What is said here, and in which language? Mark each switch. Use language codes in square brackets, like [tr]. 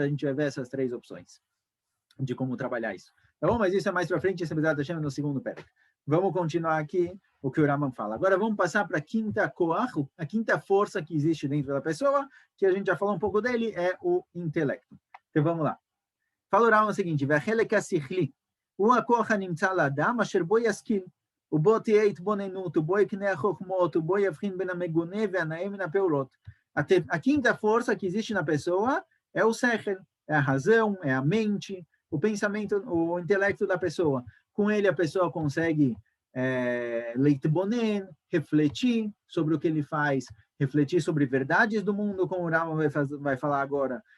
[pt] A gente vai ver essas três opções de como trabalhar isso. Tá bom? Mas isso é mais para frente, esse é no segundo pérec. Vamos continuar aqui o que o Rambam fala. Agora vamos passar para a quinta koach, a quinta força que existe dentro da pessoa, que a gente já falou um pouco dele, é o intelecto. Então vamos lá. Fala o Rambam o seguinte: [he] והחלק השכלי הוא הכוח הנמצא לאדם אשר בו ישכיל, ובו תהיה התבוננות, ובו יקנה החוכמות, ובו יבחין בין המגונה והנאה מן הפעולות. [pt] A quinta força que existe na pessoa é o sechel, é a razão, é a mente, o pensamento, o intelecto da pessoa. Com ele, a pessoa consegue leitbonen, refletir sobre o que ele faz, refletir sobre verdades do mundo, como o Rama vai falar agora.